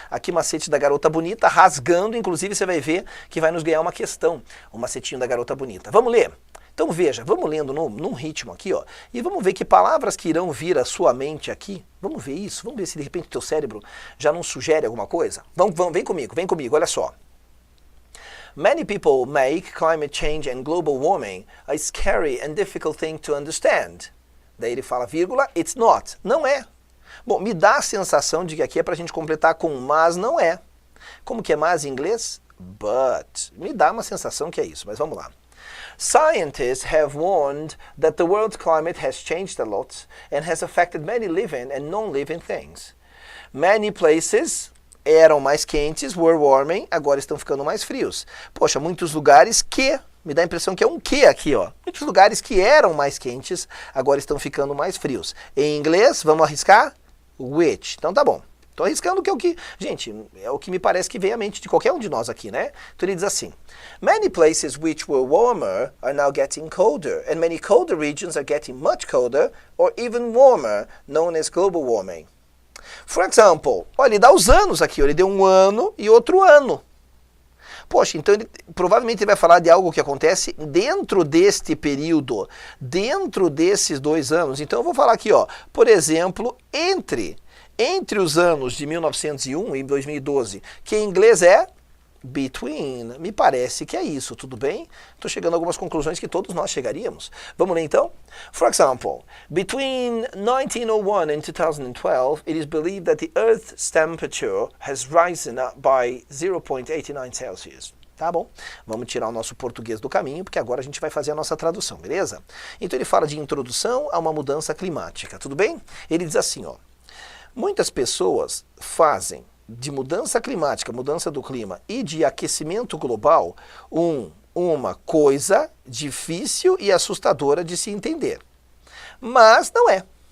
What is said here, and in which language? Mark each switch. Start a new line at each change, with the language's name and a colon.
Portuguese: Aqui macete da garota bonita, rasgando, inclusive você vai ver que vai nos ganhar uma questão, o macetinho da garota bonita. Vamos ler? Então veja, vamos lendo num ritmo aqui, ó, e vamos ver que palavras que irão vir à sua mente aqui, vamos ver isso, vamos ver se de repente o teu cérebro já não sugere alguma coisa. Vem comigo, olha só.
English: Many people make climate change and global warming a scary and difficult thing to understand.
Portuguese: Daí ele fala, vírgula,
English: it's not,
Portuguese: não é. Bom, me dá a sensação de que aqui é pra gente completar com mas não é. Como que é mas em inglês? But. Me dá uma sensação que é isso, mas vamos lá.
English: Scientists have warned that the world's climate has changed a lot and has affected many living and non-living things. Many places
Portuguese: eram mais quentes,
English: were warming,
Portuguese: agora estão ficando mais frios. Poxa, muitos lugares que, me dá a impressão que é um que aqui, ó. Muitos lugares que eram mais quentes, agora estão ficando mais frios. Em inglês, vamos arriscar? Which. Então tá bom. Estou arriscando que é o que, gente, é o que me parece que vem à mente de qualquer um de nós aqui, né? Então ele diz assim,
English: many places which were warmer are now getting colder, and many colder regions are getting much colder, or even warmer, known as global warming. For example,
Portuguese: olha, ele dá os anos aqui, ele deu um ano e outro ano. Poxa, então provavelmente ele vai falar de algo que acontece dentro deste período, dentro desses 2 anos. Então eu vou falar aqui, ó, por exemplo, entre os anos de 1901 e 2012, que em inglês é between. Me parece que é isso, tudo bem? Estou chegando a algumas conclusões que todos nós chegaríamos. Vamos ler então?
English: For example, between 1901 and 2012, it is believed that the Earth's temperature has risen by 0.89 Celsius.
Portuguese: Tá bom? Vamos tirar o nosso português do caminho, porque agora a gente vai fazer a nossa tradução, beleza? Então ele fala de introdução a uma mudança climática, tudo bem? Ele diz assim, ó. Muitas pessoas fazem de mudança climática, mudança do clima e de aquecimento global uma coisa difícil e assustadora de se entender. Mas não é.